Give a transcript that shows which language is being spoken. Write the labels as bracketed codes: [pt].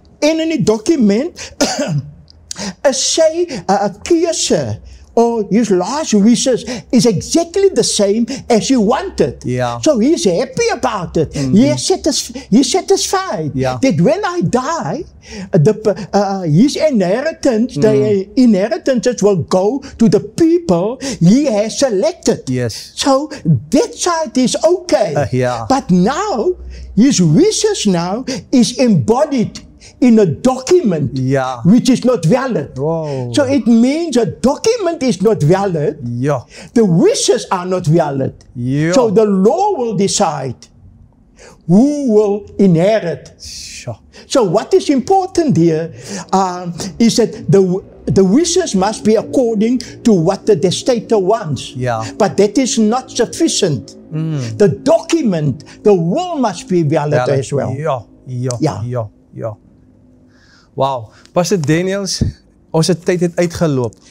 [af] En in die dokument is sy 'n keuse. [en] Or his last wishes is exactly the same as he wanted. Yeah. So he's happy about it. He's satisfied that when I die, his inheritance, the inheritances will go to the people he has selected. Yes. So that side is okay. Yeah. But now, his wishes now is embodied in a document which is not valid. Whoa. So it means a document is not valid. Yeah. The wishes are not valid. Yeah. So the law will decide who will inherit. Sure. So what is important here is that the wishes must be according to what the testator wants. Yeah. But that is not sufficient. The document, the will must be valid as well. Ja. Wow. [af] Pastor Daniels, ons tyd het uitgeloop.